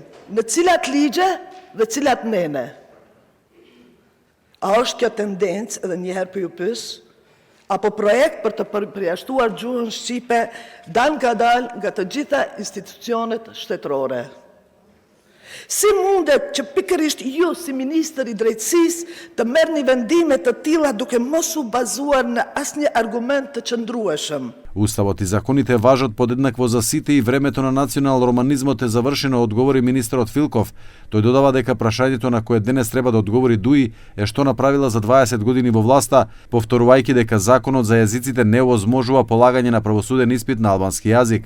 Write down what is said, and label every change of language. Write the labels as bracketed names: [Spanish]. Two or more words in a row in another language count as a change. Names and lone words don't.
[Albanian] Në cilat ligje dhe cilat nene? A është kjo tendencë, edhe njëherë për ju pys, apo projekt për të përjashtuar gjuhën shqipe nga të gjitha institucionet shtetërore? Si mundet që pikërisht ju si ministër i drejtësisë të merrni vendime të tilla duke mos u bazuar në asnjë argument të qëndrueshëm? [Macedonian] Уставот и законите важат подеднакво за сите и времето на национал романизмот е завршено, одговори министерот Филков. Тој додава дека прашањето на кое денес треба да одговори Дуи е што направила за 20 години во власта, повторувајќи дека законот за јазиците не овозможува полагање на правосуден испит на албански јазик.